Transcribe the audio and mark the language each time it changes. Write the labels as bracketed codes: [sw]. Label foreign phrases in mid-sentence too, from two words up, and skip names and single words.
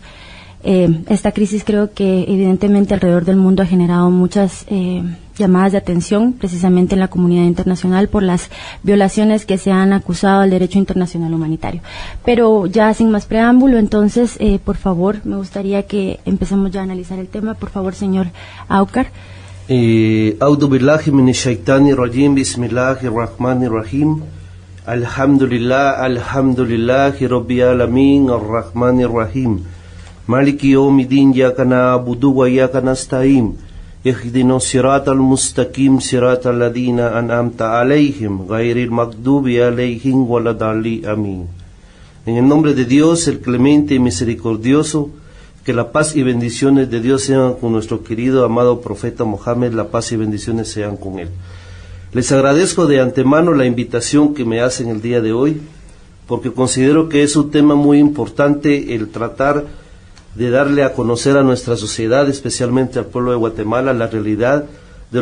[es] Esta crisis creo que evidentemente alrededor del mundo ha generado muchas llamadas de atención, precisamente en la comunidad internacional, por las violaciones que se han acusado al derecho internacional humanitario. Pero ya sin más preámbulo, entonces, por favor, me gustaría que empecemos ya a analizar el tema. Por favor, señor Aukar. [ar] أعوذ بالله من الشيطان الرجيم، بسم الله الرحمن الرحيم. الحمد لله رب العالمين، الرحمن الرحيم. مالك يوم الدين، إياك نعبد وإياك نستعين. اهدنا الصراط المستقيم، صراط الذين أنعمت عليهم، غير المغضوب عليهم ولا الضالين. Amin. [es] En el nombre de Dios, el clemente y misericordioso, que la paz y bendiciones de Dios sean con nuestro querido, amado profeta Mohammed, la paz y bendiciones sean con él. Les agradezco de antemano la invitación que me hacen el día de hoy, porque considero que es un tema muy importante el tratar de darle a conocer a nuestra sociedad, especialmente al pueblo de Guatemala, la realidad de